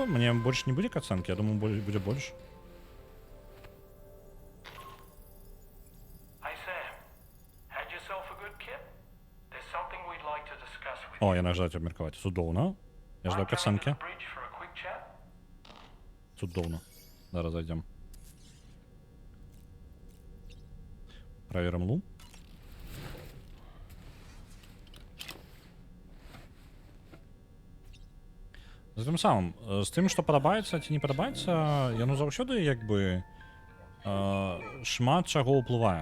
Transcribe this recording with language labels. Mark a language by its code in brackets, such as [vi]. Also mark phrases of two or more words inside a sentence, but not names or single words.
[be] Мне больш не будзе кацанкі? Я думаю, будзе больш. [en] Hey Sam, had yourself a good kip? There's something we'd like to discuss with [be] О, яна жадаць абмеркаваць. Цудоўна. Я ждаў [en] Mind coming to [be] кацанкі. [en] the bridge for a quick chat? [be] Цудоўна. Зараз зайдзем. Праверым лу. З тым самым, з тым, што падабаецца ці не падабаецца, яно заўсёды як бы шмат чаго ўплывае.